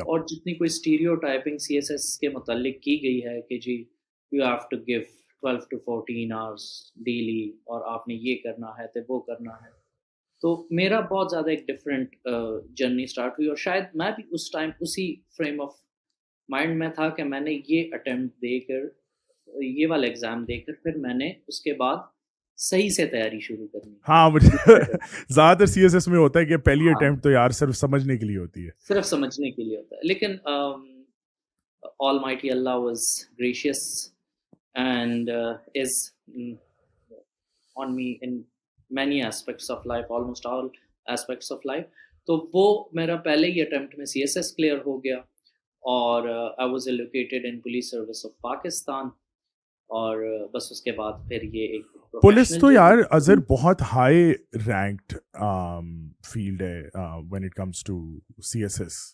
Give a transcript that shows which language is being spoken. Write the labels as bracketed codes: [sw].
[ur] اور جتنی کوئی اسٹیریو ٹائپنگ CSS کے متعلق کی گئی ہے کہ جی [en] you have to give 12 to 14 hours [ur] daily اور آپ نے یہ کرنا ہے تو وہ کرنا ہے, تو میرا بہت زیادہ ایک ڈفرینٹ جرنی اسٹارٹ ہوئی. اور شاید میں بھی اس ٹائم اسی فریم آف مائنڈ میں تھا کہ میں نے یہ اٹیمپٹ دے کر, یہ والا ایگزام دے کر پھر میں نے اس کے بعد صحیح سے تیاری شروع کرنی. ہاں زیادہ تر CSS میں ہوتا ہے کہ پہلی اٹیمپٹ تو یار صرف سمجھنے کے لیے ہوتی ہے, صرف سمجھنے کے لیے ہوتا ہے. [en] لیکن almighty Allah was gracious and is on me in many aspects of life, almost all aspects of life. [ur] تو وہ میرا پہلے ہی اٹیمپٹ میں CSS کلیئر ہو گیا اور [en] I was allocated in police service of Pakistan, [ur] اور بس اس کے بعد پھر یہ ایک پولیس تو یار اظہر بہت ہائی رینکڈ فیلڈ ہے [en] when it comes to CSS.